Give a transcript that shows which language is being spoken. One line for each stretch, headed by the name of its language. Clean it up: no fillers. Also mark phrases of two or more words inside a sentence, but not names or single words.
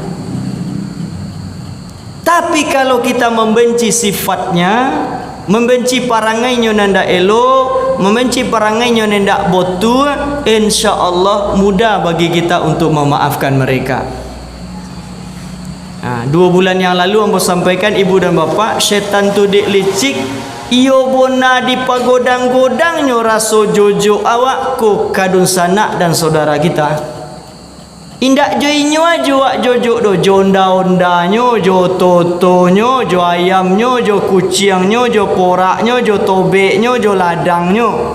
Indonesian: Tapi kalau kita membenci sifatnya, membenci parangainya
Minangkabau: nanda elok,
Indonesian: membenci parangainya
Minangkabau: nanda botu,
Arabic: إن شاء الله
Indonesian: mudah bagi kita untuk memaafkan mereka. 2 bulan yang lalu ambo sampaikan ibu dan bapak,
Minangkabau: syaitan tu dik licik. Iyo bona di pagodang-godangnya raso jojo awak ko kadun sanak dan saudara kita. Indak joinyo aja wak jojo do, jo onda-ondanyo, jo totonyo, jo ayamnyo, jo kucingnya, jo poraknyo, jo tobeknyo, jo ladangnya.